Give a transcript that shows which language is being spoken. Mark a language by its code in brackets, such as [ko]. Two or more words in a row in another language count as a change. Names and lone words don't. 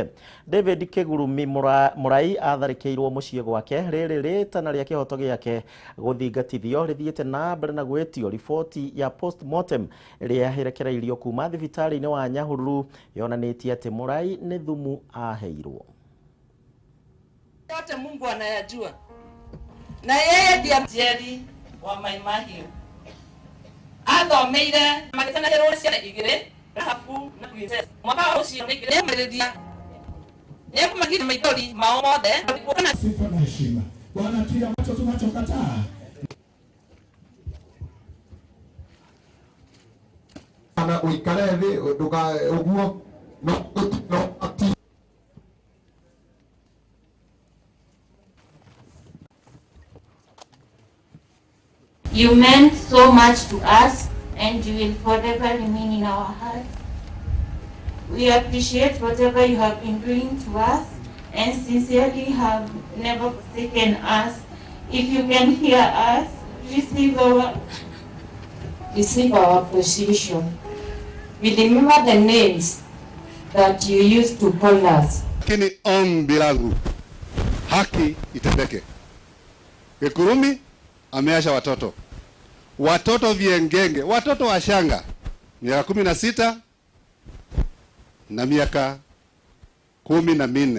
[ki] David Kĩgurumi Mũrai atharĩkĩirwo mũciĩ gwake, rĩrĩ rĩtana rĩa kĩhoto gĩake gũthingatithio rĩthiĩte na mbere na gwĩtio. Riboti ya postmortem ĩrĩa ĩrekereirio kuma thibitarĩ-inĩ wa Nyahururu yonanĩtie atĩ Mũrai nĩ thumu aheirwo. [sw] Yote Mungu anayajua, na yeye ndiye mjeri wa Maimahiu. [ki] Athomeire magĩtana rũrũ cia igĩrĩ Rahabu na Princess mwaka ũcio nĩ kĩrĩmĩrĩria nĩ kumagire maithori mao mothe kuona [sw] sifa na heshima. Bwana kile ambacho tunachokataa [ki] ana uikare thĩ nduka ũguo no [en] You meant so much to us, and you will forever remain in our hearts. We appreciate whatever you have been doing to us, and sincerely have never forsaken us. If you can hear us, receive our appreciation. We remember the names that you used to call us. [sw] Lakini ombi langu, haki itendeke. Gĩkũrũmi ameacha watoto viengenge, watoto washanga miaka 16 na miaka 14.